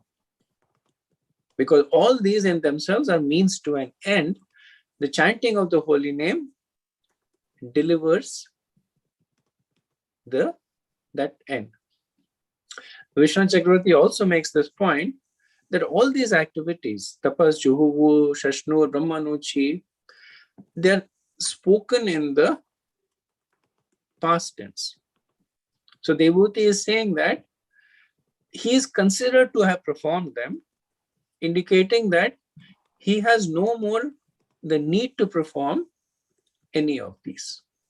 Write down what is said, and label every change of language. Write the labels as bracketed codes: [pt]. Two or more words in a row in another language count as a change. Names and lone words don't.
[en] Because all these in themselves are means to an end. The chanting of the holy name delivers that end. Vishnu Chakravarti also makes this point that all these activities, tapas, [sa] juhuvu, shashnu, brahmanuchi, [en] they're spoken in the past tense. So devotee is saying that he is considered to have performed them, indicating that he has no more the need to perform any of these.